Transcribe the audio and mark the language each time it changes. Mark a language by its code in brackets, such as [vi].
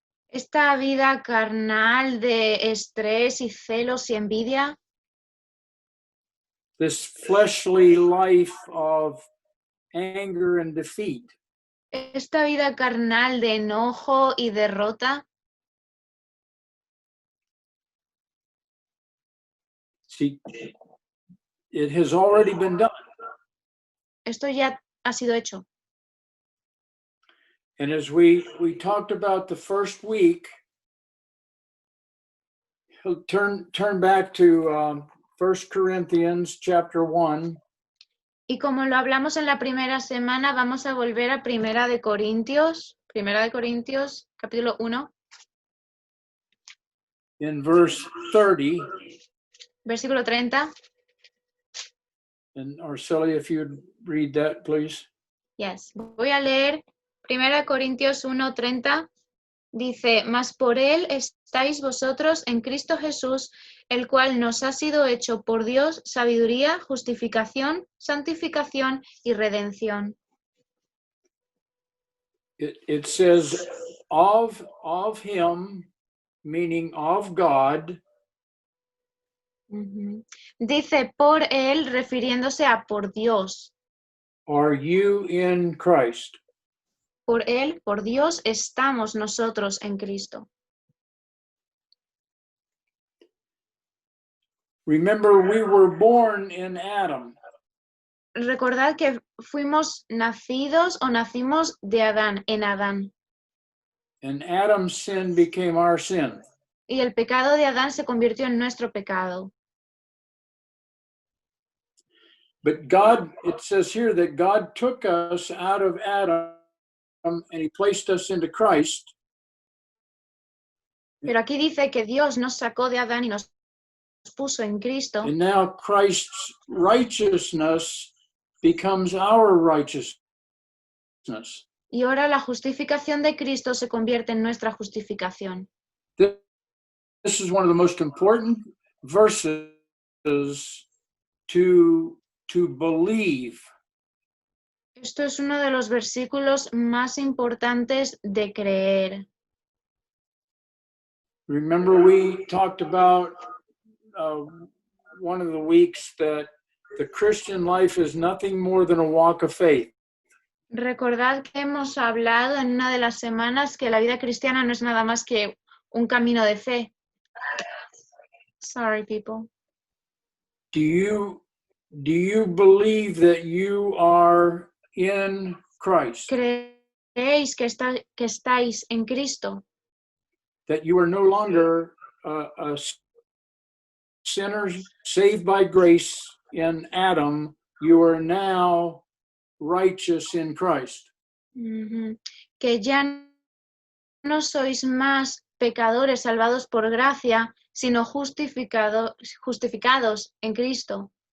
[es] Esta vida carnal de estrés y celos y envidia. [en] This fleshly life of anger and defeat. [es] Esta vida carnal de enojo y derrota. [en] See, it has already been done. [es] Esto ya ha sido hecho. [en] And as we talked about the first week, turn back to 1 Corinthians chapter 1. [es] Y como lo hablamos en la primera semana, vamos a volver a Primera de Corintios capítulo 1. [en] In verse 30. [es] Versículo 30. [en] And Arcelia, if you'd read that, please. Yes. [es] Voy a leer Primera Corintios 1:30. Dice, mas por él estáis vosotros en Cristo Jesús, el cual nos ha sido hecho por Dios sabiduría, justificación, santificación y redención. [en] It says of him, meaning of God, Ujú. [es] Dice por él refiriéndose a por Dios. [en] Are you in Christ? [es] Por él, por Dios, estamos nosotros en Cristo. [en] Remember, we were born in Adam, [es] Recordad que fuimos nacidos o nacimos de Adán, en Adán. [en] and Adam's sin became our sin. [es] Y el pecado de Adán se convirtió en nuestro pecado. [en] But God, it says here that God took us out of Adam and he placed us into Christ. [es] Pero aquí dice que Dios nos sacó de Adán y nos puso en Cristo. [en] And now Christ's righteousness becomes our righteousness. [es] Y ahora la justificación de Cristo se convierte en nuestra justificación. [en] This is one of the most important verses to believe. [es] Esto es uno de los versículos más importantes de creer. [en] Remember, we talked about one of the weeks that the Christian life is nothing more than a walk of faith. [es] Recordad que hemos hablado en una de las semanas que la vida cristiana no es nada más que un camino de fe. [en] Sorry, people. Do you believe that you are in Christ? [es] ¿Creéis que estáis en Cristo? [en] That you are no longer a sinner saved by grace in Adam. You are now righteous in Christ. Ujú. [es] Que ya no sois más pecadores salvados por gracia, sino justificados en Cristo.